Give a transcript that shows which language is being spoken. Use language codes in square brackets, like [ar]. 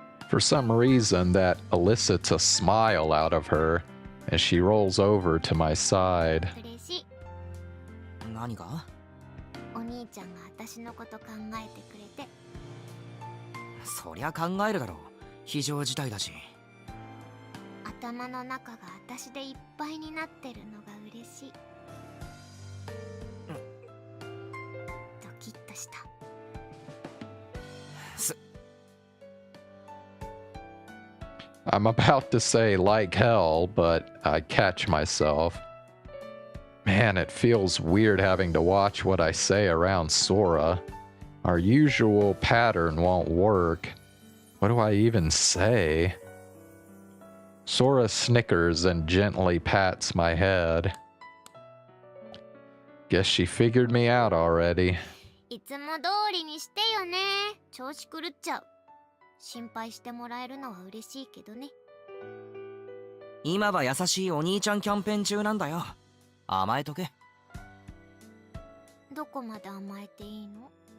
[en] For some reason, that elicits a smile out of her as she rolls over to my side. [ja] 嬉しい。何が？お兄ちゃんが私のこと考えてくれて。そりゃ考えるだろう。非常事態だし。頭の中が私でいっぱいになってるのが嬉しい。ドキッとした。 [en] I'm about to say like hell, but I catch myself. Man, it feels weird having to watch what I say around Sora. Our usual pattern won't work. What do I even say? Sora snickers and gently pats my head. Guess she figured me out already. [ja] いつも通りにしてよね。調子狂っちゃう。心配してもらえるのは嬉しいけどね。今は優しいお兄ちゃんキャンペーン中なんだよ。甘えとけ。どこまで甘えていいの？